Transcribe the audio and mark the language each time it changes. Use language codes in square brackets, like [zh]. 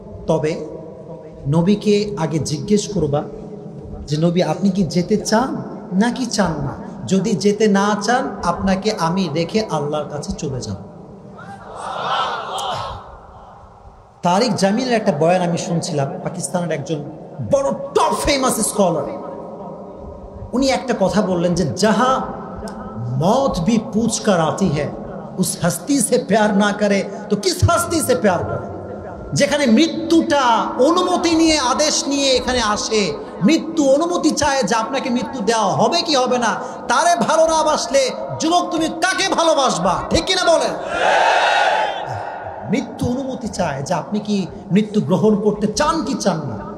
[bn] তবে নবীকে আগে জিজ্ঞেস করবা যে নবী আপনি কি যেতে চান নাকি চান না? যদি যেতে না চান আপনাকে আমি রেখে আল্লাহর কাছে চলে যাব। তারিক জামিলের একটা বয়ান আমি শুনছিলাম, পাকিস্তানের একজন বড় টপ ফেমাস স্কলার। উনি একটা কথা বললেন যে [hi] যাহা मौत भी पूछ कर आती है उस हस्ती से प्यार ना करे तो किस हस्ती से प्यार करे। [bn] যেখানে মৃত্যুটা অনুমতি নিয়ে আদেশ নিয়ে এখানে আসে, মৃত্যু অনুমতি চায় যে আপনাকে মৃত্যু দেওয়া হবে কি হবে না, তারে ভালো না বাসলে যুবক তুমি কাকে ভালোবাসবা? ঠিক কিনা বলেন? মৃত্যু অনুমতি চায় যে আপনি কি মৃত্যু গ্রহণ করতে চান কি চান না।